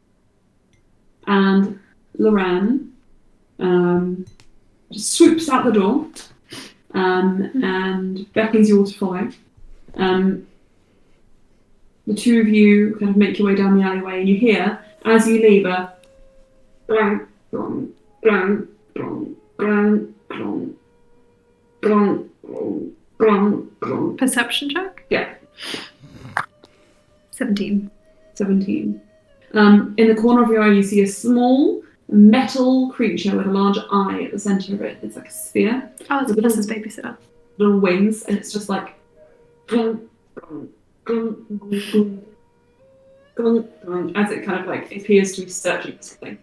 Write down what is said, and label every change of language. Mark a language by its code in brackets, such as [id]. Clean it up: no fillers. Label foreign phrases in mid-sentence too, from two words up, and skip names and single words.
[en] And Lauren just swoops out the door and beckons you all to follow. The two of you kind of make your way down the alleyway, and you hear, as you leave, a blang, blong, blang, blong, blang, blong, blong, blong, blong, blong. Perception check? Yeah. 17. 17. In the corner of your eye, you see a small metal creature with a large eye at the center of it. It's like a sphere. Oh, it's Vanessa's babysitter. Little wings, and it's just like glunk, glunk, glunk, glunk, glunk, glunk, as it kind of like appears to be searching for something.